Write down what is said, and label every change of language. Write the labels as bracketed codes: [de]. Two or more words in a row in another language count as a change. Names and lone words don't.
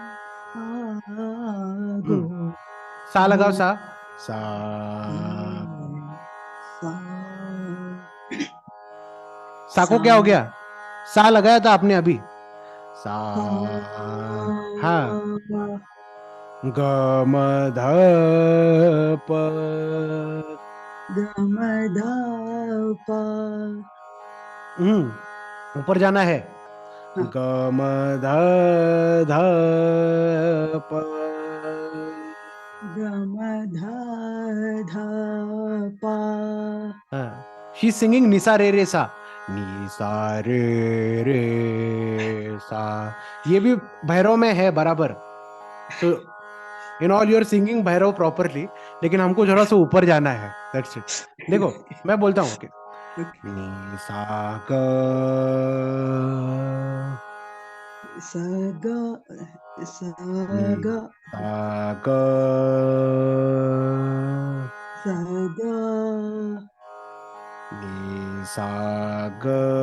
[hi] सा लगाओ, सा सा सा को क्या हो गया? सा लगाया था आपने अभी, सा। हाँ, ग म ध प, ऊपर जाना है। ग म ध ध प, [en] she singing [hi] निसा रे रे सा, निसा रे रे सा। ये भी भैरव में है बराबर। तो [en] in all your singing Bhairav properly, [hi] लेकिन हमको थोड़ा सा ऊपर जाना है, [en] that's it. [hi] देखो मैं बोलता हूँ, ओके, नी सा ग, सा ग, सा ग, सा ग, सा ग, नी सा ग,